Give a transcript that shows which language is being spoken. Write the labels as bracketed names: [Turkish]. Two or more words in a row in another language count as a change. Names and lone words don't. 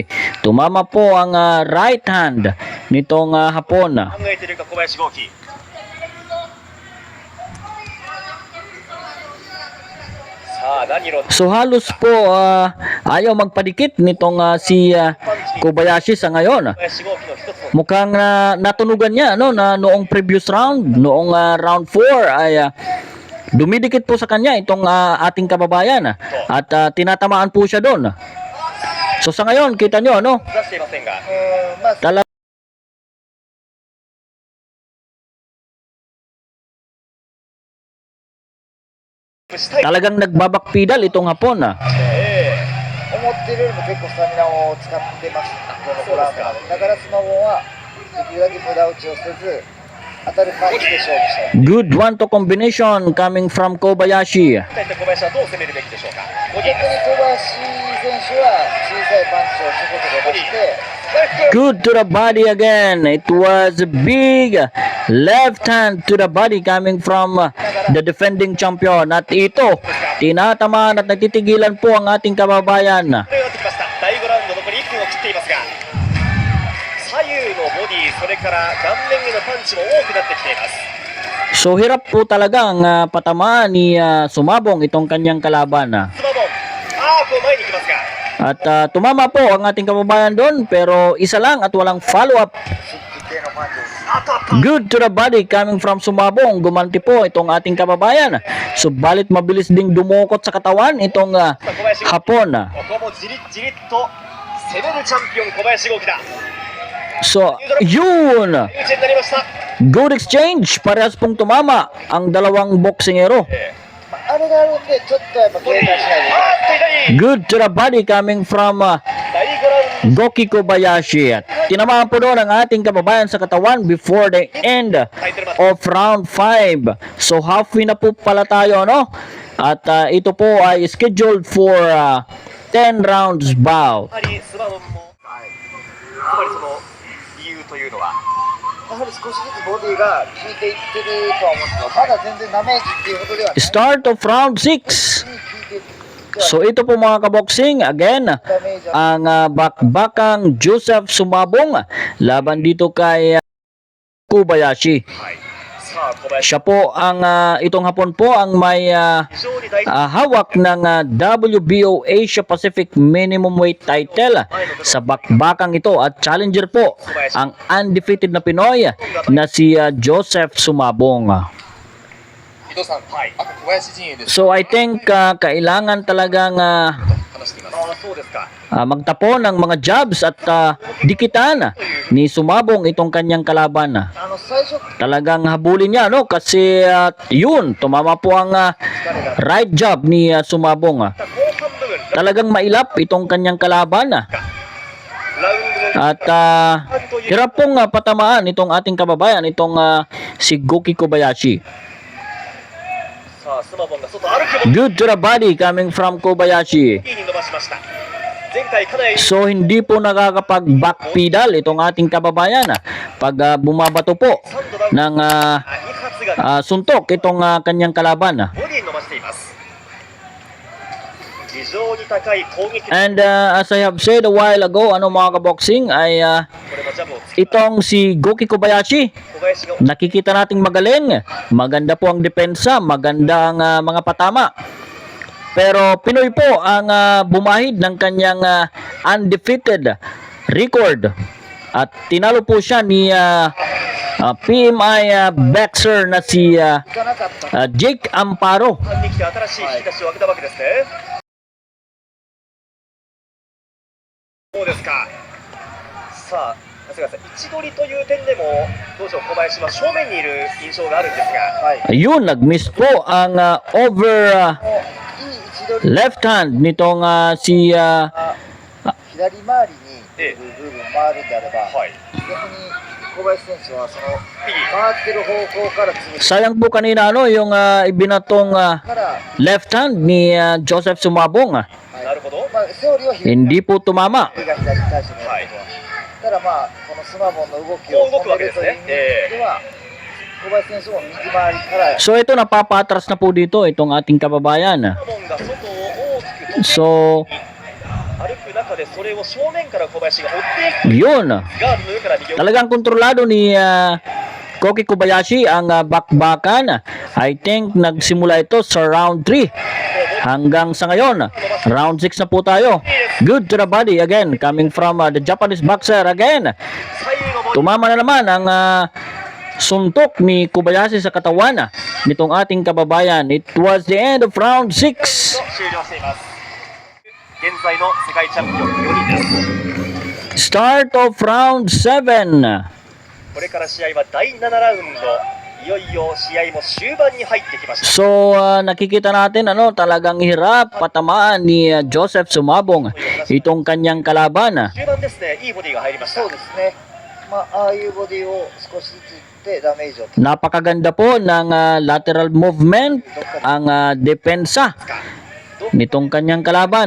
[Filipino] Tumama po ang [English] right hand [Filipino] nitong Hapon. [Japanese] 考えているか小林豪輝 さあ何の [Filipino] So halos po ayaw magpadikit nitong si Kobayashi sa ngayon. [Japanese] 小林豪輝の一つの [Filipino] Mukhang natunugan niya na noong [English] previous round, [Filipino] noong round 4 ay dumidikit po sa kanya itong ating kababayan at tinatamaan po siya doon. So sa ngayon, kita nyo, ano? [Japanese] 出していませんが、まあ [Filipino] Talagang nagbabakpidal itong Hapon. [Japanese] 思ってるよりも結構スタミナを使ってます、このコラーメンだからスマホはできるだけ無駄打ちをせず当たる感じで勝負したい。 [English] Good one-to combination coming from Kobayashi. [Japanese] 対して小林はどう攻めるべきでしょうか。ボディ逆に小林選手は小さいパンチをちょこちょこ出して [English] Good to the body again. It was a big left hand to the body coming from the defending champion. [Filipino] At ito, tinatamaan at nagtitigilan po ang ating kababayan. [Japanese] これがってきました。第5ラウンド残り1分を切っていますが、左右のボディ、それから顔面へのパンチも多くなってきています。 [Filipino] So hirap po talaga ang patamaan ni Sumabong itong kanyang kalaban. [Japanese] スマボン、こう前に行きますが、 [Filipino] At tumama po ang ating kababayan doon pero isa lang at walang follow-up. [Japanese] 規定のパンチです。あっとあっと。 [English] Good to the body coming from Sumabong. [Filipino] Gumanti po itong ating kababayan. Subalit mabilis ding dumukot sa katawan itong Hapon. [Japanese] ここもじりじりっと攻めるチャンピオン小林豪輝だ。 [Filipino] So, yun! [Japanese] 優勢になりました。 [English] Good exchange. [Filipino] Parehas pong tumama ang dalawang boksingero. [Japanese] あれがあるんでちょっとやっぱ警戒しないで。左。 [English] Good to the body coming from [Japanese] 第5ラウンド。 [English] Goki Kobayashi. [Filipino] At tinamaan po doon ang ating kababayan sa katawan [English] before the end [Japanese] タイトルマッチ。 [English] of round [Filipino] 5. So halfway na po pala tayo, no? At ito po ay [English] scheduled for 10 rounds bout. [Japanese] やはりスマボンも、つまりその理由というのは、やはり少しずつボディが効いていってるとは思うんですけど、まだ全然ダメージっていうほどではない。 [English] Start of round 6. [Japanese] 効いていっては [Filipino] So ito po mga kaboksing, again, [Japanese] ダメージは [Filipino] ang bakbakang Joseph Sumabong laban dito kay Kobayashi. [Japanese] はい。さあ小林、 [Filipino] Siya po ang itong Hapon po ang may [Japanese] 非常に大事。 [Filipino] hawak ng WBO Asia Pacific Minimum Weight title sa bakbakang ito at challenger po ang undefeated na Pinoy na si Joseph Sumabong. [Japanese] 伊藤さん、はい、あと小林陣営です。 [Filipino] So [English] I think [Filipino] kailangan talagang [Japanese] 話しています。そうですか。 [Filipino] magtapon ng mga jabs at dikitan ni Sumabong itong kanyang kalaban. [Japanese] 最初 [Filipino] Talagang habulin niya, no? Kasi yun, tumama po ang [English] right jab [Filipino] ni Sumabong. [Japanese] 後半部分、 [Filipino] Talagang mailap itong kanyang kalaban. [Japanese] ラウンドの [Filipino] At hirap pong patamaan itong ating kababayan, itong si Goki Kobayashi. [Japanese] さあスマボンが外歩くも [English] Good to the body coming from Kobayashi. [Japanese] いいに伸ばしました。前回かなり [Filipino] So hindi po nakakapag-backpedal itong ating kababayan pag bumabato po [Japanese] 3 度ダウン [Filipino] ng [Japanese] 2発が [Filipino] suntok itong kanyang kalaban. [Japanese] ボディに伸ばしています。非常に高い攻撃力、 [English] And as I have said a while ago, [Filipino] ano mga kaboksing, ay [Japanese] これもジャブをつき [Filipino] itong si Goki Kobayashi, [Japanese] 小林が [Filipino] nakikita nating magaling. Maganda po ang depensa, maganda ang mga patama. Pero Pinoy po ang bumahid ng kanyang undefeated record. At tinalo po siya ni PMI boxer na si [Japanese] 行かなかった [Filipino] Jake Amparo. [Japanese] 後半に来て新しい引き出しを開けたわけですね。そうですか。さあ、長谷川さん、位置取りという点でも、どうでしょう、小林は正面にいる印象があるんですが、はい、 [Filipino] Ayun, nag-miss po ang over [Japanese] もういい位置取り [English] left hand [Filipino] nitong si [Japanese] 左回りにええぐるぐる回るんであれば、はい、逆に小林選手はその右、回ってる方向から潰し [Filipino] sayang po kanina ano yung ibinatong [Japanese] から、 [English] left hand [Filipino] ni Joseph Sumabong. [Japanese] なるほど、まあ、セオリーは左 [Filipino] Hindi po tumama. [Japanese] が左に対してのやることは、ただまあこのスマボンの動きをこう動くわけですね止めるという意味では、小林選手も右回りから [Filipino] So ito napapatras na po dito itong ating kababayan. [Japanese] サモンが外を大きく [Filipino] So [Japanese] 歩く中で、それを正面から小林が追っていく、 [Filipino] yun. [Japanese] ガードの上から右を、 [Filipino] Talagang kontrolado ni Goki Kobayashi ang bakbakan. [English] I think [Filipino] nagsimula ito sa round 3 hanggang sa ngayon. Round 6 na po tayo. [English] Good to the body again coming from the Japanese boxer again. [Japanese] 左右のボディ、 [Filipino] Tumama na naman ang suntok ni Kobayashi sa katawan. nitong ating kababayan. [English] It was the end of round 6. [Japanese] 終了しています。現在の世界チャンピオン4人です。 [English] Start of round 7. [Japanese] これから試合は第7ラウンド。いよいよ試合も終盤に入ってきました。 [Filipino] So nakikita natin talagang hirap patamaan ni Joseph Sumabong itong kanyang kalaban. [Japanese] 終盤ですね、いいボディが入りました。そうですね。まあ、ああいうボディを少しずついってダメージを [Filipino] Napakaganda po ng [English] lateral movement [Filipino] ang depensa nitong kanyang kalaban.